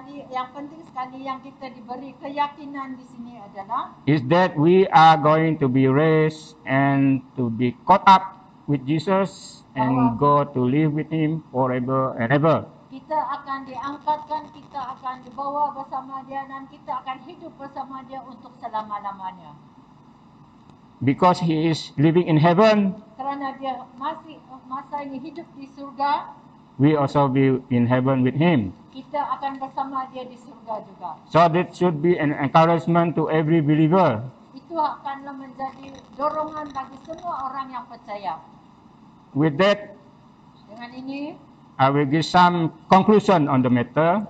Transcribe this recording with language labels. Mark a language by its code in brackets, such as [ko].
[ms] yang penting sekali yang kita diberi keyakinan di sini adalah [en] is that we are going to be raised and to be caught up with Jesus and go to live with Him forever and ever. [ms] kita akan diangkatkan, kita akan dibawa bersama Dia dan kita akan hidup bersama Dia untuk selama-lamanya. [en] Because He is living in heaven, [ms] Kerana Dia masih masa ini hidup di surga, [en] we also be in heaven with Him. [ms] kita akan bersama Dia di surga juga. [en] So that should be an encouragement to every believer. [ms] Itu akanlah menjadi dorongan bagi semua orang yang percaya. [en] With that, [ms] Dengan ini, [en] I will give some conclusion on the matter.